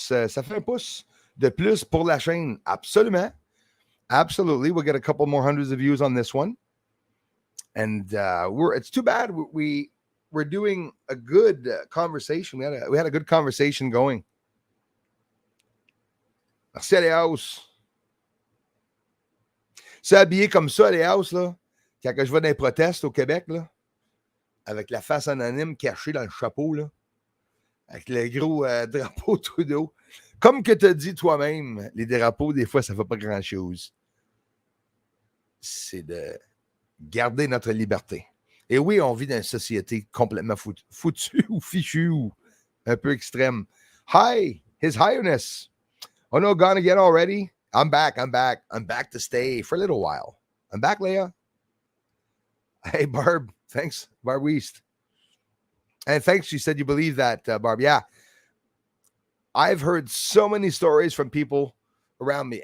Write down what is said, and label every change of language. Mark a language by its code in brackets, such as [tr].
[fr] Ça fait un pouce de plus pour la chaîne. Absolument. [en] Absolutely. We'll get a couple more hundreds of views on this one. And it's too bad we're doing a good conversation. We had a good conversation going. [fr] Merci, Adios. C'est habillé comme ça, Adios, là. Quand je vais dans les protestes au Québec, là, avec la face anonyme cachée dans le chapeau, là, avec le gros drapeau Trudeau. Comme que tu as dit toi-même, les drapeaux, des fois, ça ne fait pas grand-chose. C'est de garder notre liberté. Et oui, on vit dans une société complètement foutue ou fichue ou un peu extrême. [en] Hi, His Highness. Oh no, gone again already? I'm back. I'm back to stay for a little while. I'm back, Leah. Hey, Barb. Thanks, Barb Weast. And thanks, you said you believe that, Barb. Yeah. I've heard so many stories from people around me.